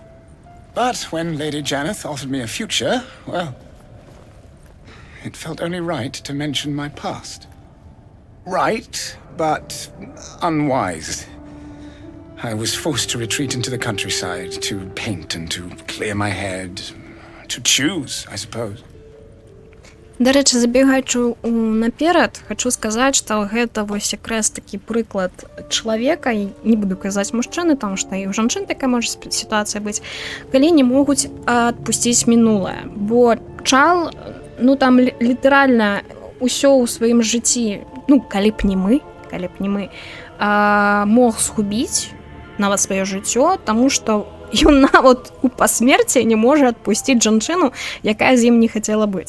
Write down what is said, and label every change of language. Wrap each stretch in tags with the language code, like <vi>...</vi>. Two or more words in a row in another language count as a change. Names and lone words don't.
<en>But when Lady Janeth offered me a future, well, it felt only right to mention my past. Right, but unwise. I was forced to retreat into the countryside, to paint and to clear my head, to choose, I suppose.</en> <be>Да рэчы, забегаючы наперад, хочу сказаць, што гэта вось якраз такі прыклад чалавека, і не буду казаць мужчыны, таму што і ў жанчын такая можа сітуацыя быць, калі не могуць адпусціць мінулае. Бо Чал, там літаральна ўсё ў сваім жыцці, калі б не мы, мог згубіць нават сваё жыццё, таму што ён нават у пасмерці не можа адпусціць жанчыну, якая з ім не хацела быць.</be>